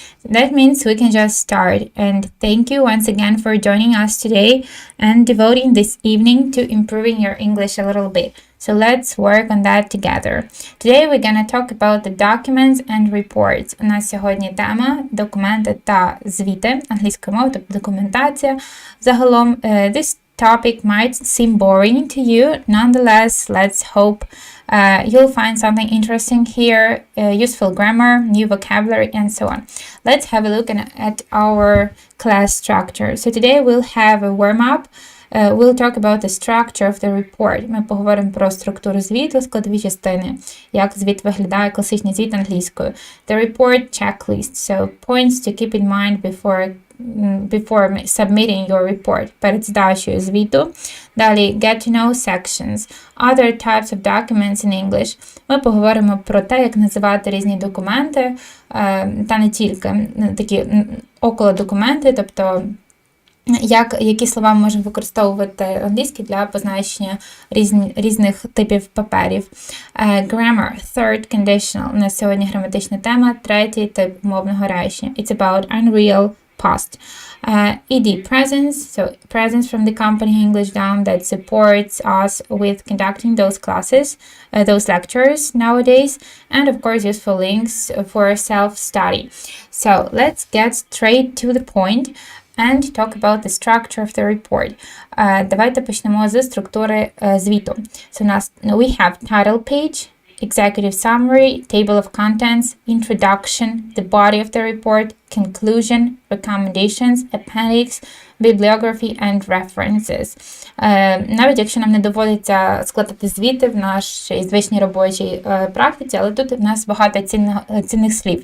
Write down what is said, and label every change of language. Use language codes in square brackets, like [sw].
[en] That means we can just start. And thank you once again for joining us today and devoting this evening to improving your English a little bit. So let's work on that together. Today we're going to talk about the documents and reports. [uk] У нас сьогодні тема документи та звіти, англійською мовою, тобто документація. Загалом, [en] this topic might seem boring to you. Nonetheless, let's hope you'll find something interesting here, useful grammar, new vocabulary, and so on. Let's have a look at our class structure. So today we'll have a warm-up. We'll talk about the structure of the report. [uk] Ми поговоримо про структуру звіту, складові частини, як звіт виглядає, класичний звіт англійською. [en] The report checklist, so points to keep in mind before submitting your report, [uk] перед здачею звіту. Далі, [en] get to know sections, other types of documents in English. [uk] Ми поговоримо про те, як називати різні документи, та не тільки такі околодокументи, тобто які слова ми можемо використовувати англійські для позначення різних типів паперів. [en] Grammar, third conditional. [uk] У нас сьогодні граматична тема, третій тип мовного речення. [en] It's about unreal past. ED, presence, so presence from the company Englishdom that supports us with conducting those classes, those lectures nowadays, and of course useful links for self-study. So let's get straight to the point and talk about the structure of the report. [uk] Давайте почнемо з структури звіту. [en] So we have title page, executive summary, table of contents, introduction, the body of the report, conclusion, recommendations, appendix, bibliography and references. [uk] Навіть якщо нам не доводиться складати звіти в нашій звичній робочій практиці, але тут в нас багато цінних слів.